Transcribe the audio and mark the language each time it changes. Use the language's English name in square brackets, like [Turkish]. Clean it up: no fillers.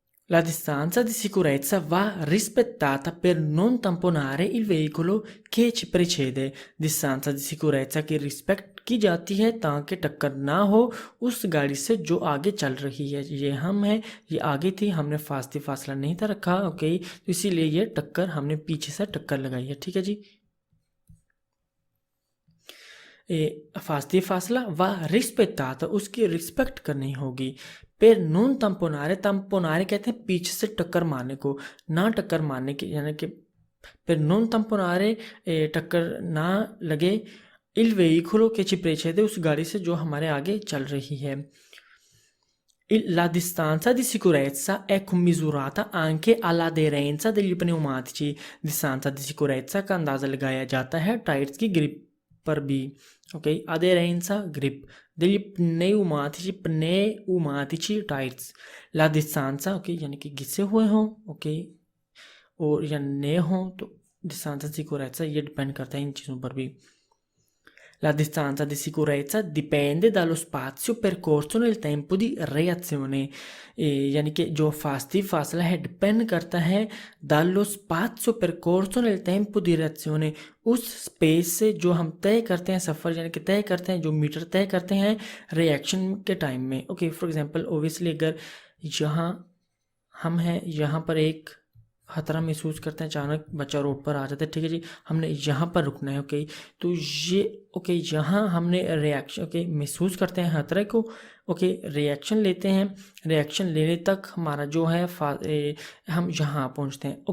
[Italian] La distanza di sicurezza va rispettata per non tamponare il veicolo che ci precede। [Hindi] distanza di sicurezza की respect की जाती है ताकि टक्कर ना हो उस गाड़ी से जो आगे चल रही है। ये हम है, ये आगे थी, हमने फासला नहीं था रखा, ओके, तो इसीलिए ये टक्कर हमने पीछे से टक्कर लगाई है। ठीक है जी। फासला व रिस्पेक्टाता, उसकी रिस्पेक्ट करनी होगी। [Italian] पर नॉन तम्पोनारे, [Hindi] तम्पोनारे कहते हैं पीछे से टक्कर मारने को, ना टक्कर मारने की, यानी कि पर नॉन तम्पोनारे टक्कर ना लगे इल वेहिकुलो [Italian] che ci precede, [Hindi] उस गाड़ी से जो हमारे आगे चल रही है। [Italian] La distanza di sicurezza è commisurata anche all'aderenza degli pneumatici। [Hindi] distanza di sicurezza का अंदाज़ा लगाया जाता है टायर्स की ग्रिप पर भी। Okay, aderenza grip degli pneumatici tyres. la distanza, okay, यानी कि घिसे हुए हों, ओके, और या नए हों, तो distanza di sicurezza ये डिपेंड करता है इन चीज़ों पर भी। [Italian] La distanza di sicurezza dipende dallo spazio percorso nel tempo di reazione। [Hindi] यानी कि जो फासला है डिपेंड करता है [Italian] dallo spazio percorso nel tempo di reazione, [Hindi] उस स्पेस से जो हम तय करते हैं सफ़र, यानी कि तय करते हैं, जो मीटर तय करते हैं रिएक्शन के टाइम में। ओके, फॉर एग्जांपल ओबियसली अगर यहाँ हम हैं, यहाँ पर एक खतरा महसूस करते हैं, अचानक बच्चा रोड पर आ जाता है, ठीक है जी, हमने यहाँ पर रुकना है, ओके, तो ये ओके, यहाँ हमने रिएक्शन, ओके, महसूस करते हैं खतरे को, ओके, रिएक्शन लेते हैं, रिएक्शन लेने तक हमारा जो है हम यहाँ पहुँचते हैं।